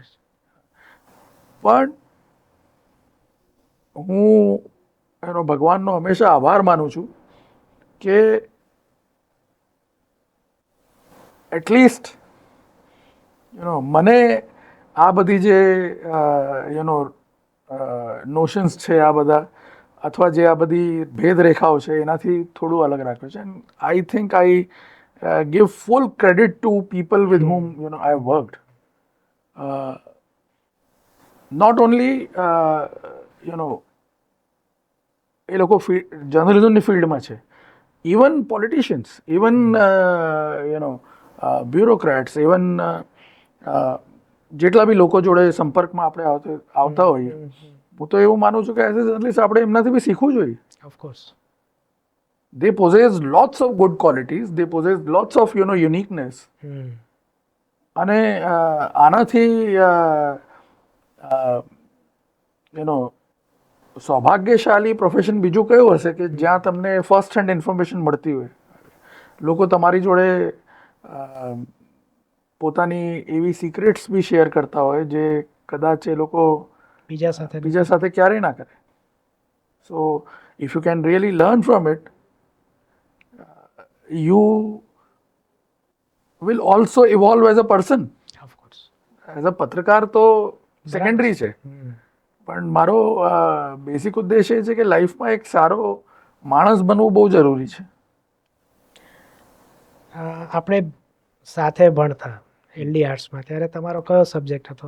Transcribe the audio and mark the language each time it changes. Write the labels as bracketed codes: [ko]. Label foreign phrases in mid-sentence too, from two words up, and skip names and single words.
[gu] પણ હું ભગવાનનો હંમેશા આભાર માનું છું કે એટલીસ્ટ મને આ બધી જે નોશન્સ છે, આ બધા, અથવા જે આ બધી ભેદરેખાઓ છે, એનાથી થોડું અલગ રાખ્યું છે. [en] And I think I give full credit to people with whom I have worked. Not only [gu] એ લોકો જર્નલિઝમની ફિલ્ડમાં છે, [en] even politicians, even bureaucrats, [gu] ઇવન જેટલા બી લોકો જોડે સંપર્કમાં આપણે આવતા હોઈએ, હું તો એવું માનું છું કે [en] as a journalist [gu] આપણે એમનાથી બી શીખવું જોઈએ. ઓફકોર્સ. [en] They possess lots of good qualities. They possess lots of uniqueness. [gu] અને આનાથી સૌભાગ્યશાળી પ્રોફેશન બીજું કયું હશે કે જ્યાં તમને [en] first hand information [gu] મળતી હોય. લોકો તમારી જોડે પોતાની એવી સિક્રેટ્સ બી શેર કરતા હોય જે કદાચ એ લોકો બીજા સાથે ક્યારેય ના કરે. [en] So if you can really learn from it, you will also evolve as a person. Of course. As a [gu] પત્રકાર તો સેકન્ડરી છે, પણ મારો બેસિક ઉદ્દેશ એ છે કે લાઈફમાં એક સારો માણસ બનવું બહુ જરૂરી છે. આપણે સાથે ભણતા એલડી આર્ટ્સમાં ત્યારે તમારો કયો સબ્જેક્ટ હતો?